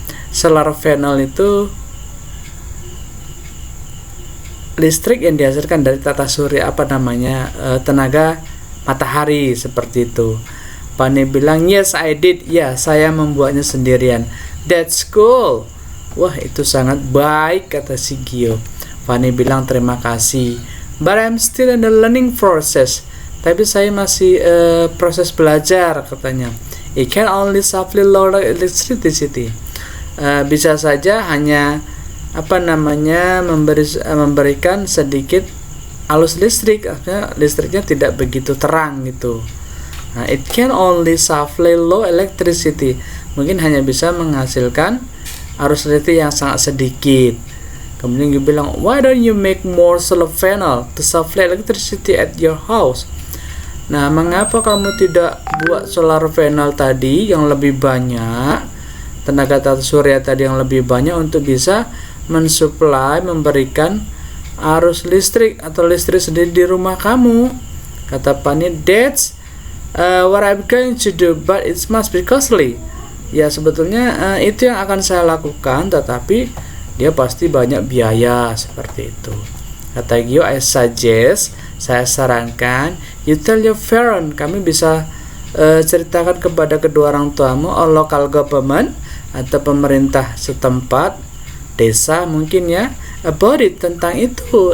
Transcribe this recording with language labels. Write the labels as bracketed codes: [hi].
[id] Solar panel itu listrik yang dihasilkan dari tata surya, apa namanya? Tenaga matahari seperti itu. Fanny bilang, [en] "Yes, I did." [id] Ya, saya membuatnya sendirian. [en] "That's cool." [id] Wah, itu sangat baik, kata si Gio. Fanny bilang, "Terima kasih, [en] but I'm still in the learning process." [id] Tapi saya masih proses belajar, katanya. [en] "It can only safely lower electricity." [id] Bisa saja hanya apa namanya memberikan sedikit arus listrik, artinya listriknya tidak begitu terang gitu. [en] Nah, it can only safely low electricity. [id] Mungkin hanya bisa menghasilkan arus listrik yang sangat sedikit. Kemudian dia bilang, [en] "Why don't you make more solar panel to supply electricity at your house?" [id] Nah, mengapa kamu tidak buat solar panel tadi yang lebih banyak, tenaga tata surya tadi yang lebih banyak untuk bisa mensuplai, memberikan arus listrik atau listrik sendiri di rumah kamu? Kata Fanny, [en] "That's what I'm going to do, but it must be costly." [id] Ya, sebetulnya itu yang akan saya lakukan, tetapi dia pasti banyak biaya, seperti itu. Kata Gio, [en] "I suggest," [id] saya sarankan, [en] "you tell your parent." [id] Kami bisa ceritakan kepada kedua orang tuamu, [en] or local government [id] atau pemerintah setempat, desa mungkin ya, [en] about it, [id] tentang itu.